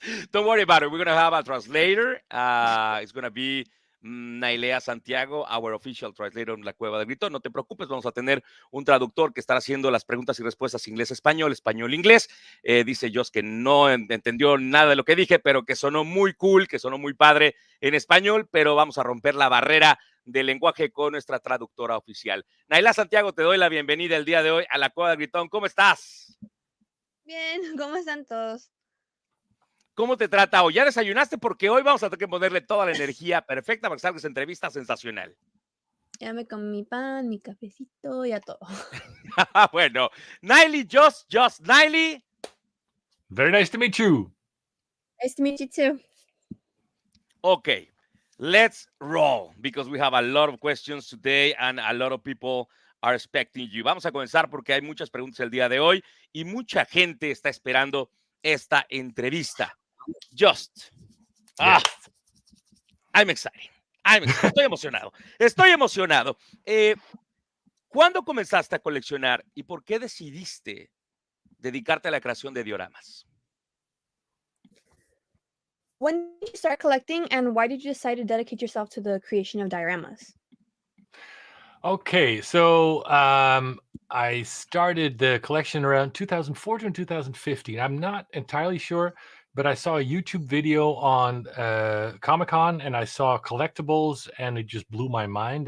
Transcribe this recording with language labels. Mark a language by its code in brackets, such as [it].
[en] Don't worry about it. We're going to have a translator. It's going to be Nailea Santiago, our official translator [es] en la Cueva del Grito. No te preocupes, vamos a tener un traductor que estará haciendo las preguntas y respuestas inglés-español, español-inglés. Dice Joss que no entendió nada de lo que dije, pero que sonó muy cool, que sonó muy padre en español, pero vamos a romper la barrera del lenguaje con nuestra traductora oficial. Nailea Santiago, te doy la bienvenida el día de hoy a la Cueva del Gritón. ¿Cómo estás? Bien, ¿cómo están todos? ¿Cómo te trata hoy? ¿Ya desayunaste? Porque hoy vamos a tener que ponerle toda la energía perfecta para que salga esa entrevista sensacional. Ya me comí mi pan, mi cafecito, ya todo. Bueno, Niley, Joost, Niley. [en] Very nice to meet you. Nice to meet you too. Okay, let's roll because we have a lot of questions today and a lot of people are expecting you. [es] Vamos a comenzar porque hay muchas preguntas el día de hoy y mucha gente está esperando esta entrevista. Joost. [en] Yes. I'm excited. [es] Estoy emocionado. Estoy emocionado. ¿Cuándo comenzaste a coleccionar y por qué decidiste dedicarte a la creación de dioramas? [en] When did you start collecting, and why did you decide to dedicate yourself to the creation of dioramas? Okay, so I started the collection around 2014, 2015. I'm not entirely sure, but I saw a YouTube video on Comic-Con and I saw collectibles and it just blew my mind.